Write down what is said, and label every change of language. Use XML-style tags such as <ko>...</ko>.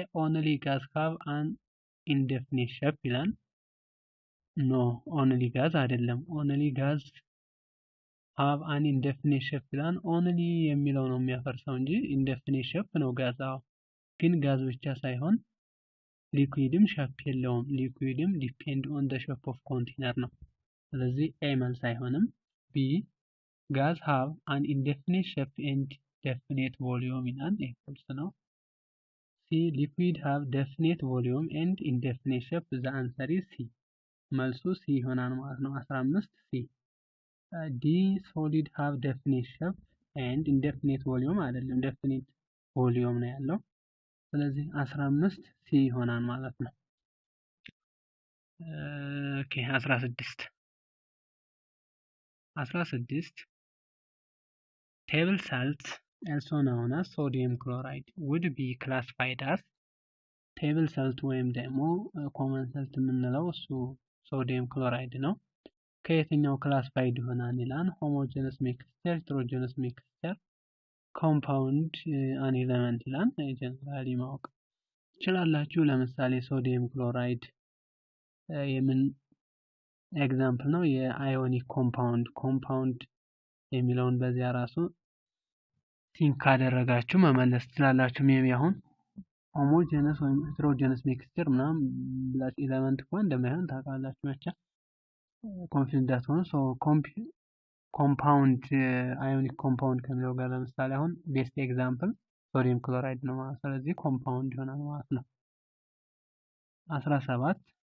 <en>only gas have an indefinite shape</en> <am>ይላል። ኖ ኦንሊ ጋዝ አይደለም። ኦንሊ ጋዝ</am> <en>have an indefinite shape</en> <am>ይላል። ኦንሊ የሚለው ነው የሚያፈርሰው እንጂ</am> <en>indefinite shape</en> <am>ነው ጋዝ። ግን ጋዝ ብቻ ሳይሆን ሊኩዊድም ሼፕ የለውም። ሊኩዊድም ዲፔንድ ኦን</am> <en>the shape of container</en> <am>ነው። ስለዚህ A መልስ አይሆንም። B.</am> <en>ጋዝ have an indefinite shape and definite volume</en> <am>ይላል። ይሄ ፎልስ ነው።</am> <en>C. liquid have definite volume and indefinite shape. the answer is C.</en> <am>መልሱ C ይሆናል ማለት ነው። 15 C. D.</am> <en>solid have definite shape and indefinite volume</en> <am>አይደለም</am> <en>definite volume</en> <am>ነው ያለው። ስለዚህ 15 C ይሆናል ማለት ነው። ኦኬ</am> <en>16 table salt also known as sodium chloride would be classified as table salt</en> <am>ወይም ደግሞ</am> <en>common salt</en> <am>የምንለው እሱ ሶዲየም ክሎራይድ ነው። ከየትኛው ክላሲፋይድ ይሆናል ይላል።</am> <en>homogeneous mixture፣ heterogeneous mixture፣</en> <am>ኮምፓውንድ አን ኤለመንት ይላል። ጀነራሊ ማወቅ ትችላላችሁ። ለምሳሌ ሶዲየም ክሎራይድ የምን ኤግዛምፕል ነው? የአዮኒክ ኮምፓውንድ የሚለውን በዚያ ራሱ ቲንክ ካደረጋችሁ መመለስ ትችላላችሁ። ሜቢ አሁን ሆሞጀነስ ወይም ሄትሮጀነስ ሚክስቸር ምናምን ብላችሁ ኤለመንት እንኳን እንደማይሆን ታውቃላችሁ። ብቻ ኮንፊውዝ እንዳትሆኑ። ሶ ኮምፓውንድ አዮኒክ ኮምፓውንድ ከሚለው ጋር ለምሳሌ አሁን ቤስት ኤግዛምፕል ሶዲየም ክሎራይድ ነው ማለት። ስለዚህ ኮምፓውንድ ይሆናል ማለት ነው። 17</am>